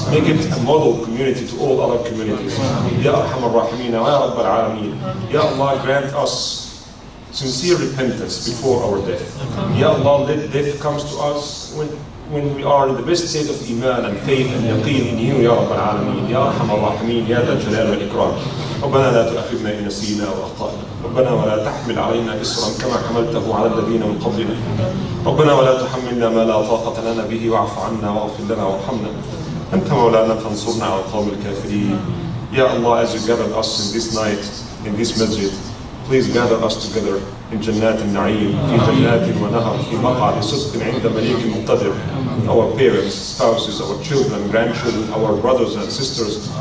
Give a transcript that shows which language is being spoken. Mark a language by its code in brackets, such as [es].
[en] Make it a model community to all other communities. Ya Arhamar Rahimeen wa Ya Rabb al-Alameen. Ya Allah, grant us sincere repentance before our death. Ya Allah, let death comes to us when we are in the best state of iman and faith and yaqeen in you, Ya Rabb al-Alameen. Ya Arhamar Rahimeen, Ya Dhal Jalal wal Ikram. [ar] ربنا لا تؤاخذنا إن نسينا وأخطأنا ربنا ولا تحمل علينا إصرا كما حملته على الذين من قبلنا ربنا ولا تحملنا ما لا طاقة لنا به واعف عنا واغفر لنا وارحمنا أنت مولانا فانصرنا على القوم الكافرين. [en] Ya Allah, as you gathered us in this night, in this masjid, please gather us together in Jannat al-Na'im, [ar] في جنات ونهر, في مقعد صدق عند مليك مقتدر. [en] Our parents, spouses, our children, grandchildren, our brothers and sisters.